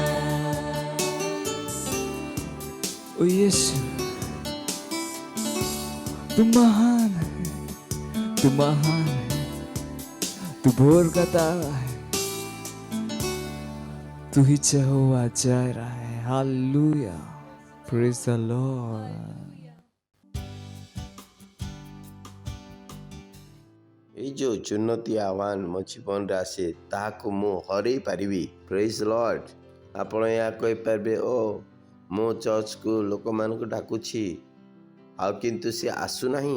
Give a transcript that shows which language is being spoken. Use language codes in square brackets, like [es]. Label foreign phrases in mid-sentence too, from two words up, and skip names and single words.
[hi] ओ यीशु तू महान है तू महान है तू भोर का तारा है तू ही यहोवा जायरा है हालेलुया [en] praise the Lord [or] ଏଇ ଯୋଉ ଚୁନୌତି ଆହ୍ୱାନ ମୋ ଜୀବନରେ ଆସେ ତାହାକୁ ମୁଁ ହରେଇ ପାରିବି [en] praise Lord. [or] ଆପଣ ଏହା କହିପାରିବେ ଓ ମୁଁ ଚର୍ଚ୍ଚକୁ ଲୋକମାନଙ୍କୁ ଡାକୁଛି ଆଉ କିନ୍ତୁ ସେ ଆସୁନାହିଁ।